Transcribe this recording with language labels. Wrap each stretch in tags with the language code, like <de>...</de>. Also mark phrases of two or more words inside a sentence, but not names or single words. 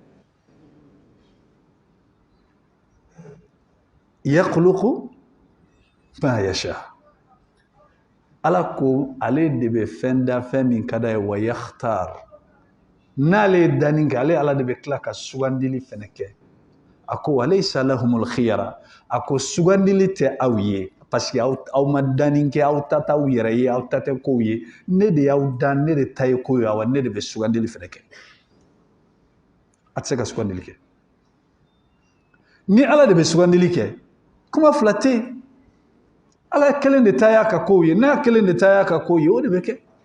<ar>يخلق ما يشاء</ar> <bm>ala ko ale de bɛ fɛn da fɛn min ka d'a ye</bm> <ar>ويختار</ar> <bm>n'ale ye danni kɛ ale ala de bɛ tila ka sugandili fɛnɛ kɛ a ko</bm> <ar>وليس لهم الخيرة</ar> <bm>a ko sugandili tɛ aw ye</bm> <fr>parce que</fr> <bm>aw ma danni kɛ aw ta t'aw yɛrɛ ye aw ta tɛ kow ye ne de y'aw dan ne de ta ye ko ye awa ne de bɛ sugandili fɛnɛ kɛ a tɛ se ka sugandili kɛ ni ala de bɛ sugandili kɛ kuma fila tɛ yen ala ye kelen de ta y'a ka kow ye n'a kelen de ta y'a ka kow ye o de bɛ kɛ</bm>